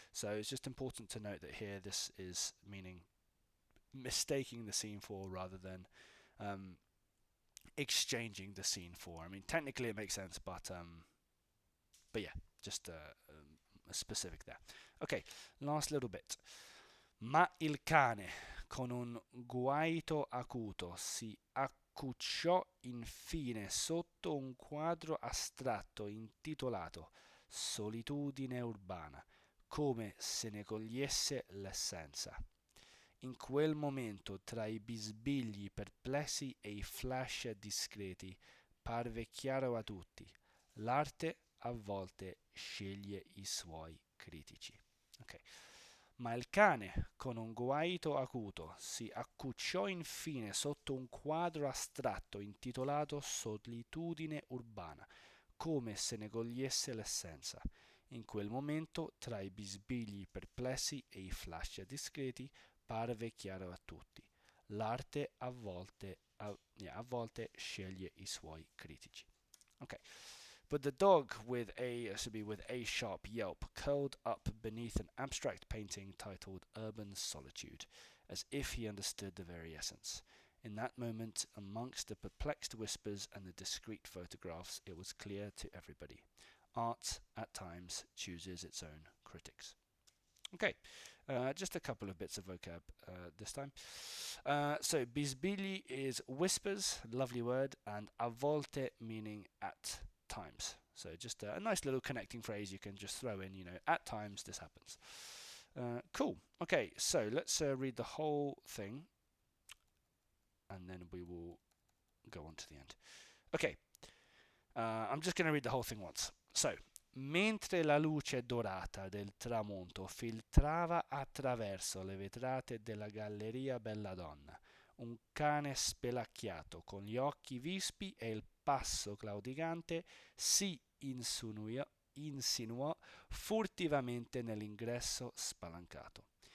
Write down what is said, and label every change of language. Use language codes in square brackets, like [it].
[en] So it's just important to note that here this is meaning mistaking the scene for rather than exchanging the scene for. I mean, technically it makes sense, but yeah, just a specific there. Okay, last little bit. [it] Ma il cane, con un guaito acuto, si accucciò infine sotto un quadro astratto intitolato Solitudine urbana, come se ne cogliesse l'essenza. In quel momento, tra i bisbigli perplessi e i flash discreti, parve chiaro a tutti: l'arte a volte sceglie i suoi critici. Okay. Ma il cane, con un guaito acuto, si accucciò infine sotto un quadro astratto intitolato Solitudine urbana, come se ne cogliesse l'essenza. In quel momento, tra i bisbigli perplessi e i flash discreti, parve chiaro a tutti: l'arte a volte sceglie i suoi critici. [en] Okay. But the dog, with a sharp yelp, curled up beneath an abstract painting titled Urban Solitude, as if he understood the very essence. In that moment, amongst the perplexed whispers and the discreet photographs, it was clear to everybody: art, at times, chooses its own critics. Okay, just a couple of bits of vocab this time. So, bisbigli is whispers, lovely word, and a volte meaning at times. So just a nice little connecting phrase you can just throw in, at times this happens. Cool. Okay, so let's read the whole thing and then we will go on to the end. Okay, I'm just going to read the whole thing once. [it] So, mentre la luce dorata del tramonto filtrava attraverso le vetrate della galleria Belladonna, un cane spelacchiato con gli occhi vispi e il passo claudicante si insinuò furtivamente nell'ingresso spalancato.